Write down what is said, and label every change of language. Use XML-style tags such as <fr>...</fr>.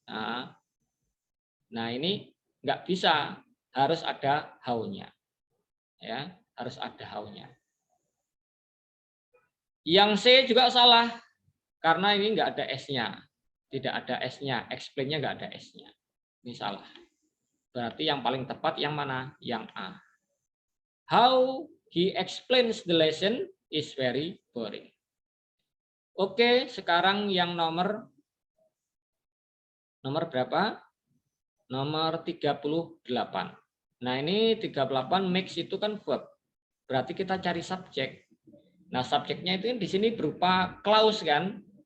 <id>Nah, ini nggak bisa, harus ada how-nya. Ya, harus ada how-nya. Yang C juga salah karena ini nggak ada S-nya. Tidak ada S-nya, explain-nya nggak ada S-nya. Ini salah. Berarti yang paling tepat yang mana? Yang A.</id> <en>How he explains the lesson is very boring.</en> <id>Oke, sekarang yang nomor berapa? Nomor 38. Nah, ini 38 mix itu kan verb. Berarti kita cari subjek. Nah, subjeknya itu di sini berupa clause kan?</id>